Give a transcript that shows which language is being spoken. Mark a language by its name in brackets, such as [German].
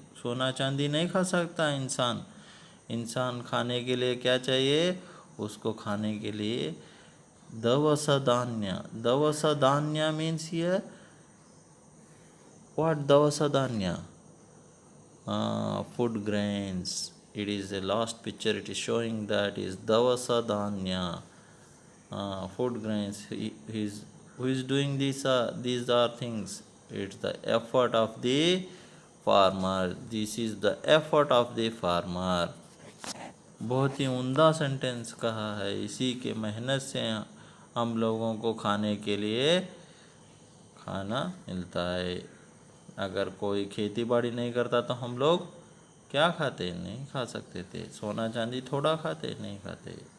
[Hindi] सोना चांदी नहीं खा सकता इंसान खाने के लिए क्या चाहिए? उसको खाने के लिए दवस धान्य [English] Means here what? [Hindi] दवस धान्य, [English] food grains. It is a last picture, it is showing that is dawasa dhanya, food grains. Who is doing these are things? It's the effort of the farmer. This is the effort of the farmer. [Hindi] बहुत ही उम्दा sentence कहा है। इसी के मेहनत से हम लोगों को खाने के लिए खाना मिलता है। अगर कोई खेती बाड़ी नहीं करता तो हम लोग क्या खाते? नहीं खा सकते थे। सोना चांदी थोड़ा खाते? नहीं खाते।